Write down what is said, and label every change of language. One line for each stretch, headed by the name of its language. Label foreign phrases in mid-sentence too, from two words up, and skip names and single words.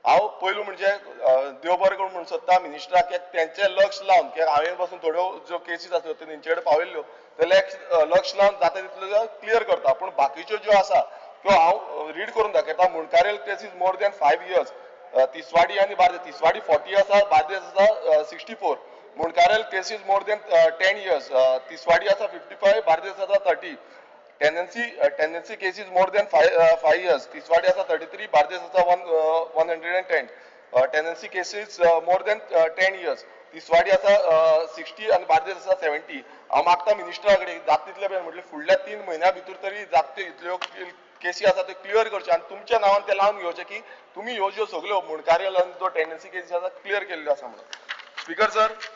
Konkani: हांव पयलू म्हणजे देव बरें करून म्हणून सोदता मिनिस्टराक तेंचें लक्ष लावन कित्याक हांवें पासून थोड्यो ज्यो केसीस आसल्यो त्यो तेंचे कडेन पावयल्ल्यो ते लक्ष लावन जाता तितल्यो क्लियर करता पूण बाकीच्यो ज्यो आसा त्यो हांव रीड करून दाखयता मुणकारेल केसीस
English: more than 5
Konkani: years तिसवाडी आनी बार्देस तिसवाडी 40 आसा बार्देस आसा 64 मुणकारेल केसीस
English: more than 10 years
Konkani: तिसवाडी आसा 55 बार्देस आसा 30
English: tenancy cases more than 5 years
Konkani: तिसवाडी आसा 33 बार्देस आसा 110
English: tenancy cases more than 10 years
Konkani: तिसवाडी आसा 60 आणि बार्देस आसा 70 हांव मागता मिनिस्टरा कडेन जाता तितले बेगीन म्हटल्यार फुडल्या 3 म्हयन्या भितर तरी जाता इतल्यो केसी आसा त्यो क्लियर करच्यो आनी तुमच्या नांवान ते लावन घेवचे की तुमी ह्यो ज्यो सगळ्यो मुणकारेल आनी जो
English: tenancy cases
Konkani: आसा क्लियर केल्ल्यो आसा म्हणून
English: speaker sir